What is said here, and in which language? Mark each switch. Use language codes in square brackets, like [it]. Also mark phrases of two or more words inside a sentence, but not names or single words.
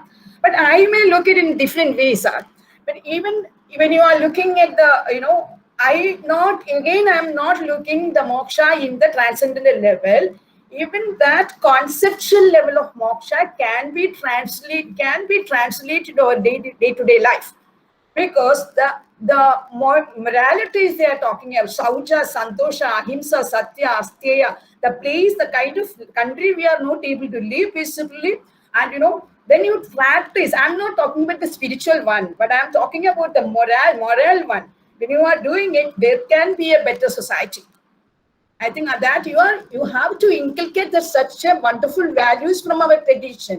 [en] But I may look at it in different ways, sir. But even when you are looking at the, I'm not looking the moksha in the transcendental level. Even that conceptual level of moksha can be translated to our day-to-day life, because the moralities they are talking about, [sa] saucha, santosha, ahimsa, satya, asteya, [en] the place, the kind of country we are not able to live peacefully, and when you practice, I'm not talking about the spiritual one, but I'm talking about the moral one. When you are doing it, there can be a better society. I think that you have to inculcate such a wonderful values from our tradition.